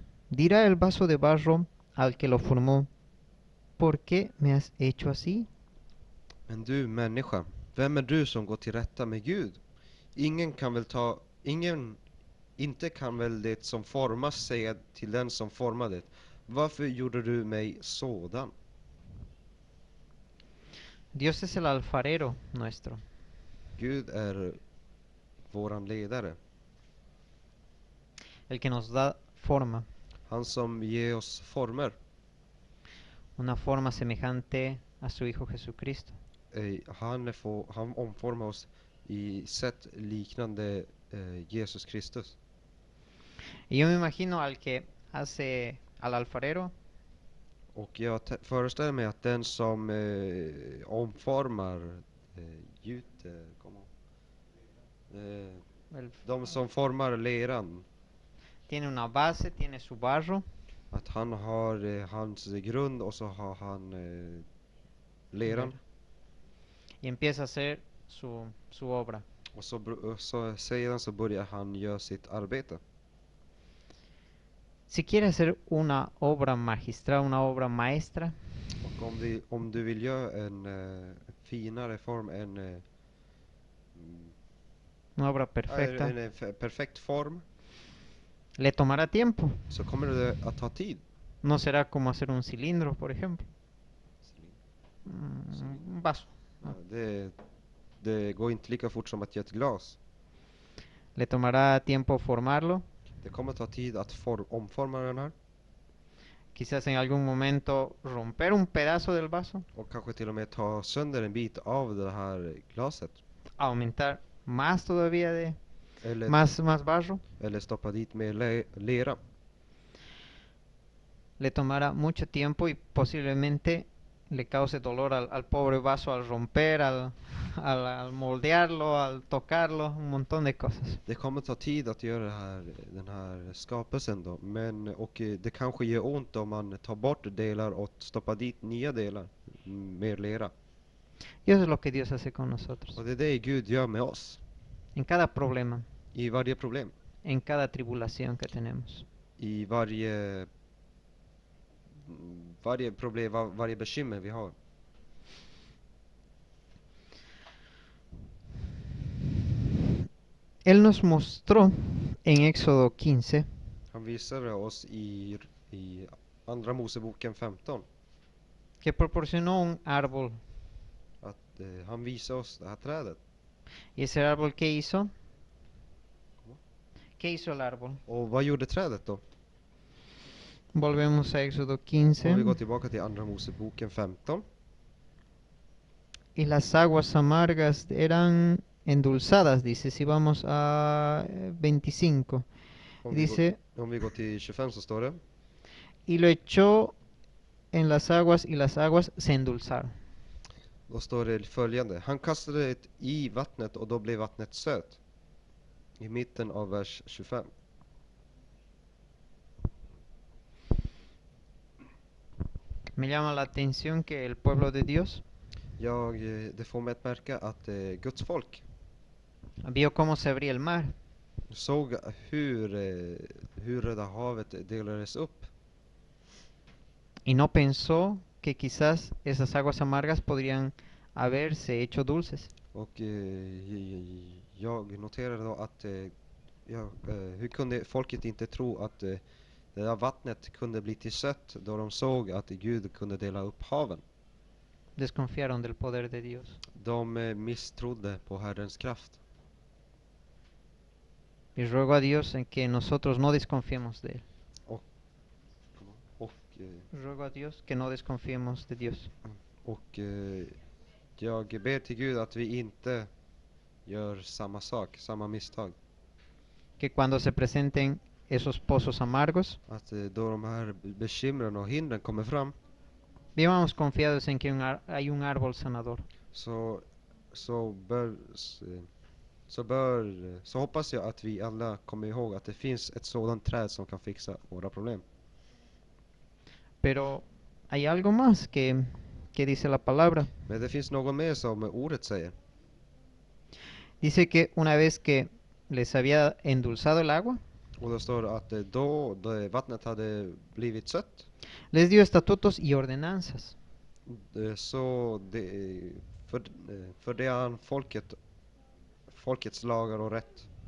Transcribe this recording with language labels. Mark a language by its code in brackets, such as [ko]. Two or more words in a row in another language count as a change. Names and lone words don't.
[es] Dirá el vaso de barro al que lo formó: ¿Por qué me has hecho así? [sv] Men du människa, vem är du som går till rätta med Gud? Inte kan väl det som formas säga till den som formade: varför gjorde du mig sådan? [es] Dios es el alfarero nuestro. [sv] Gud är våran ledare. [es] El que nos da forma. [sv] Han som ger oss former. [es] Una forma semejante a su Hijo Jesucristo. [sv] Han omformar oss i sätt liknande Jesus Kristus. [es] Y yo me imagino al que hace al alfarero. [sv] Och jag föreställer mig att den som omformar de som formar leran, [es] Tiene una base, tiene su barro. [sv] att han har hans grund och så har han leran. [es] Y empieza a hacer su obra. [sv] Och så sedan så börjar han göra sitt arbete. [es] Si quiere hacer una obra magistral, una obra maestra, [sv] Och om du vill göra en finare form, [es] una obra perfecta, [sv] en perfekt form, [es] le tomará tiempo. [sv] så kommer det att ta tid. [es] No será como hacer un cilindro, por ejemplo. Un vaso. [sv] Ja, det går inte lika fort som att göra ett glas. [es] Le tomará tiempo formarlo. [sv] Det kommer ta tid att omforma den här. [es] Quizás en algún momento romper un pedazo del vaso. [sv] Och kanske till och med ta sönder en bit av det här glaset. [es] Aumentar más todavía de [sv] Eller, [es] más barro. [sv] eller stoppa dit med lera. [es] Le tomará mucho tiempo y posiblemente le cause dolor al pobre vaso al romper, al moldearlo, al tocarlo, un montón de cosas. [sv] Det kommer ta tid att göra den här skapelsen då. Och det kanske gör ont om man tar bort delar och stoppar dit nya delar. Mer lera. [es] Y eso es lo que Dios hace con nosotros. [sv] Och det är det Gud gör med oss. [es] En cada problema, [sv] I varje problem. [es] en cada tribulación que tenemos. [sv] I varje problem, varje bekymmer vi har. [es] Él nos mostró en Éxodo 15 [sv] Han visade oss i Andra Moseboken 15 [es] que proporcionó un árbol. [sv] att han visade oss det här trädet. [es] Y ese árbol que hizo ¿Qué hizo el árbol? [sv] Och vad gjorde trädet då? [es] Volvemos a Éxodo [sv] Om vi [es] 15. [sv] går tillbaka till Andra Moseboken 15. [es] Y las aguas amargas eran endulzadas, dice. Si vamos a 25. [sv] Om vi, går, [es] Dice, [sv] om vi går till 25 så står det. [es] y lo echó en las aguas y las aguas se endulzaron. [sv] Då står det följande. Han kastade det i vattnet och då blev vattnet sött. I mitten av vers 25. [es] Me llama la atención que el pueblo de Dios [sv] Det får mig att märka att Guds folk [es] vio cómo se abría el mar [sv] såg hur Röda havet delades upp. [es] y no pensó que quizás esas aguas amargas podrían haberse hecho dulces. [sv] Och jag noterade då att hur kunde folket inte tro att det där vattnet kunde bli till sött då de såg att Gud kunde dela upp haven. [es] Desconfiaron del poder de Dios. [sv] De misstrodde på Herrens kraft. [es] Y ruego a Dios en que nosotros no desconfiemos de Él. [sv] Och, [es] Ruego a Dios que no desconfiemos de Dios. [sv] och jag ber till Gud att vi inte gör samma sak, samma misstag. [es] Que cuando se presenten esos pozos amargos, [sv] Att då de här bekymren och hindren kommer fram [es] vivamos confiados en que hay un árbol sanador. [sv] så hoppas jag att vi alla kommer ihåg att det finns ett sådant träd som kan fixa våra problem. [es] Pero hay algo más que dice la palabra. [sv] Men det finns något mer som ordet säger. [es] Dice que una vez que les había endulzado el agua, [sv] Och då står det att då vattnet hade blivit sött [es] les dio estatutos y ordenanzas. [sv] så för det han folkets lagar och rätt.